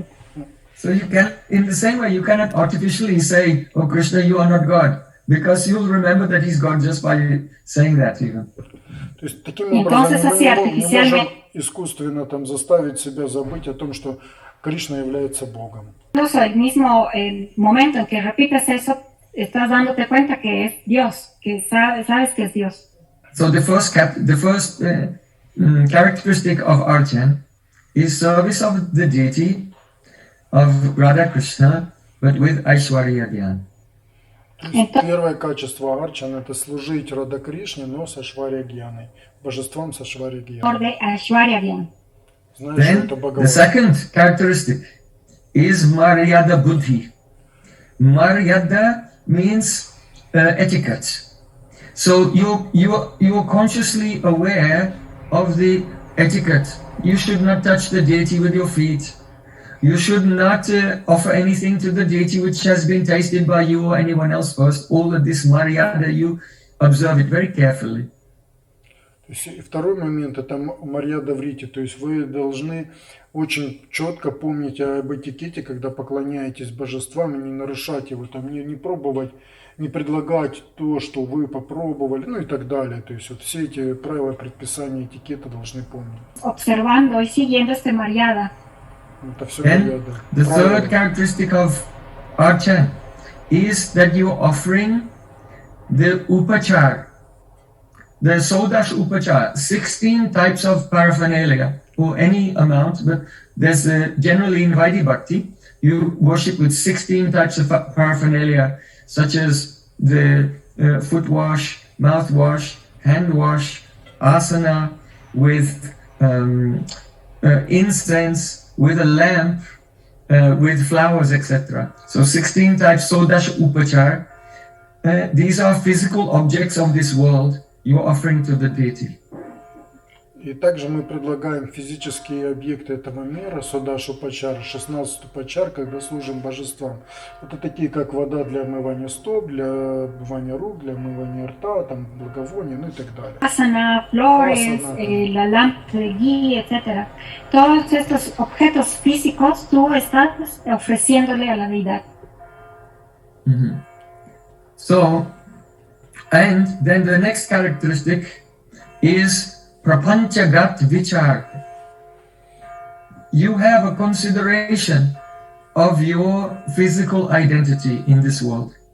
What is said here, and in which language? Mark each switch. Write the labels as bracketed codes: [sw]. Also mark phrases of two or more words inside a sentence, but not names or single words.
[en] So you can, in the same way, you cannot artificially say, oh Krishna, you are not God, because you'll remember that he's God just by saying that even. [ru] То есть таким образом [es] Entonces, [ru] мы [es] así [ru] не можем [es] artificialmente- [ru] искусственно там заставить себя забыть о том, что Кришна является Богом. [es] Incluso el mismo momento en que repites eso, estás dándote cuenta que es Dios, que sabes que es Dios. [en] So the first characteristic of archan is service of the deity of Radha Krishna, but with Aishwarya Gyan. [ru] То есть первое качество арчана это служить Рада Кришне, но с Ашварья Гьяной, божествам с Ашварья Гьяной. [es] De Aishwarya Gyan. [ru] знаешь, что это [en] Then the [ru] Бхагават. [en] second characteristic is Maryada Buddhi. Maryada means etiquette. So you're consciously aware of the etiquette. You should not touch the deity with your feet. You should not offer anything to the deity which has been tasted by you or anyone else first. All of this Maryada, you observe it very carefully. [ru] То есть, и второй момент – это марьяда врити, то есть вы должны очень четко помнить об этикете, когда поклоняетесь божествам, и не нарушать его, там, не пробовать, не предлагать то, что вы попробовали, ну и так далее. То есть вот все эти правила, предписания этикета должны помнить. [es] Observando y siguiendo este Maryada. [ru] Это все [en] And [ru] марьяда. [en] the [ru] Правила. [en] third characteristic of archan is that you're offering the upachar. The Sodash Upachar, 16 types of paraphernalia, or any amount, but there's generally in Vaidhi Bhakti, you worship with 16 types of paraphernalia, such as the foot wash, mouth wash, hand wash, asana, with incense, with a lamp, with flowers, etc. So 16 types Sodash Upachar. These are physical objects of this world. You're offering to the deity. [ru] И также мы предлагаем физические объекты этого мира, Содашу Пачар, 16 Пачар, когда служим божествам. Это такие, как вода для омывания стоп, для омывания рук, для омывания рта, там, благовония, ну и так далее. [es] Asana, flores, la lámpara de guía, etc. Todos estos objetos físicos tú estás ofreciéndole a la deidad. Mm-hmm. [en] So, and then the next characteristic is prapanchagat vichar. You have a consideration of your physical identity in this world.